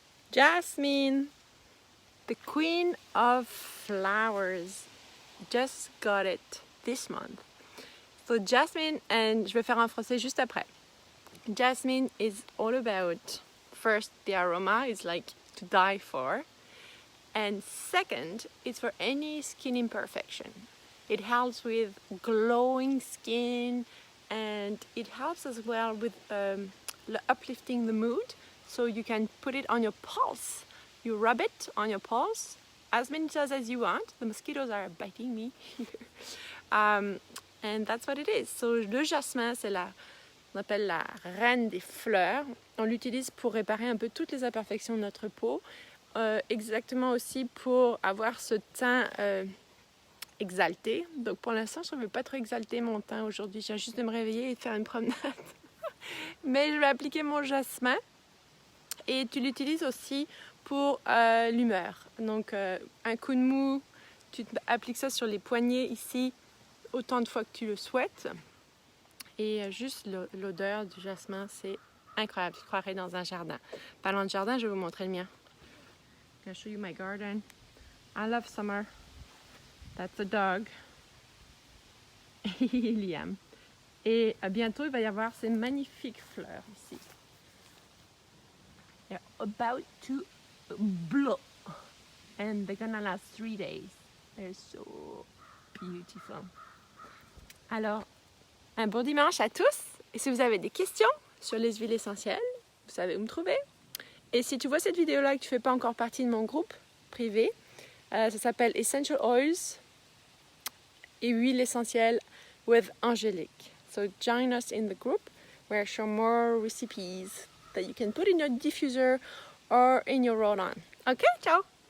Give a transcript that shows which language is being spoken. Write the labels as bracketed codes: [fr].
[en] Jasmine, the queen of flowers, just got it this month. [fr] So Jasmine, and je vais faire en français juste après. [en] Jasmine is all about, first, the aroma is like to die for. And second, it's for any skin imperfection. It helps with glowing skin, and it helps as well with uplifting the mood. So you can put it on your pulse. You rub it on your pulse as many times as you want. The mosquitoes are biting me here. And that's what it is. [fr] So le jasmin, c'est on appelle la reine des fleurs. On l'utilise pour réparer un peu toutes les imperfections de notre peau. Exactement aussi pour avoir ce teint exalté. Donc pour l'instant, je ne veux pas trop exalter mon teint aujourd'hui. Je viens juste de me réveiller et de faire une promenade. Mais je vais appliquer mon jasmin. Et tu l'utilises aussi pour l'humeur. Donc un coup de mou, tu appliques ça sur les poignets ici autant de fois que tu le souhaites. Et juste l'odeur du jasmin, c'est incroyable. Tu croirais dans un jardin. Parlant de jardin, je vais vous montrer le mien. [en] I'll show you my garden. I love summer. That's a dog. Liam. [fr] Et bientôt, il va y avoir ces magnifiques fleurs ici. [en] They're about to blow. And they're gonna last 3 days. They're so beautiful. [fr] Alors, un bon dimanche à tous. Et si vous avez des questions sur les huiles essentielles, vous savez où me trouver. Et si tu vois cette vidéo-là et que tu ne fais pas encore partie de mon groupe privé, ça s'appelle Essential Oils et huiles essentielles with Angélique. [en] So join us in the group where I show more recipes that you can put in your diffuser or in your roll-on. Okay, ciao!